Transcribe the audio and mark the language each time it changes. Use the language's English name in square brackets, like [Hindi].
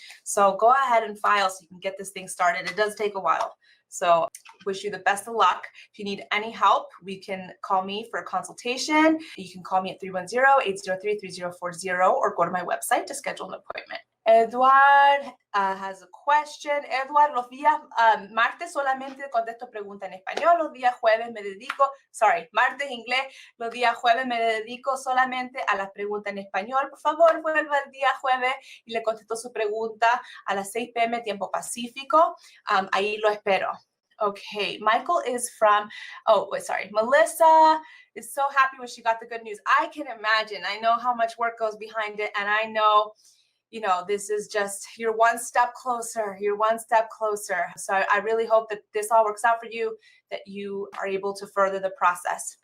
[English] So go ahead and file so you can get this thing started. It does take a while. So wish you the best of luck. If you need any help, we can call me for a consultation. You can call me at 310-803-3040 or go to my website to schedule an appointment. Edward has a question. [Spanish] Edward, los días martes solamente contesto preguntas en español, los días jueves me dedico, martes inglés, los días jueves me dedico solamente a las preguntas en español. Por favor, vuelva el día jueves y le contesto su pregunta a las 6 p.m. tiempo pacífico. Ahí lo espero. [English] Okay, Michael is from, Melissa is so happy when she got the good news. I can imagine. I know how much work goes behind it, and I know this is just, you're one step closer. So I really hope that this all works out for you, that you are able to further the process.